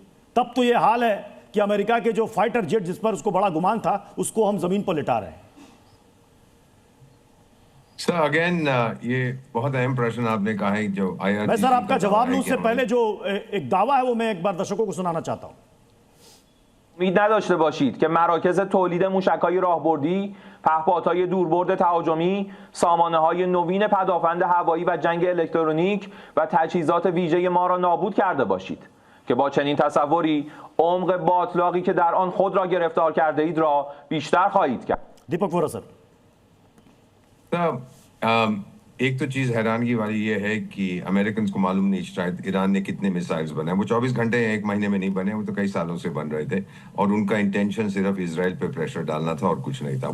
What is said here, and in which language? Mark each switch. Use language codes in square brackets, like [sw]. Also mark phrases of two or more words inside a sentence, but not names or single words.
[hi] तब तो यह हाल है कि अमेरिका के जो फाइटर जेट जिस पर उसको बड़ा गुमान था उसको हम जमीन पर लिटा रहे हैं। [en] sir again [hi] ये बहुत अहम प्रश्न आपने कहा है जो IRGC। मैं सर आपका जवाब लूं उससे पहले जो एक दावा है वो मैं एक बार दर्शकों को सुनाना चाहता हूं। [fa] امید نداشته باشید که مراکز تولید موشک‌های راهبردی، پهپادهای دوربرد تهاجمی، سامانه‌های نوین پدافند هوایی و جنگ الکترونیک و تجهیزات ویژه ما را نابود کرده باشید که با چنین تصوری عمق باطلاقی که در آن خود را گرفتار کرده اید را بیشتر خواهید کرد. [hi] दीपक वोरा सर, एक तो चीज हैरानगी वाली ये है कि अमेरिकन को मालूम नहीं शायद ईरान ने कितने मिसाइल्स बनाए। वो 24 घंटे या 1 महीने में नहीं बने, वो तो कई सालों से बन रहे थे और उनका इंटेंशन सिर्फ इजराइल पे प्रेशर डालना था और कुछ नहीं था।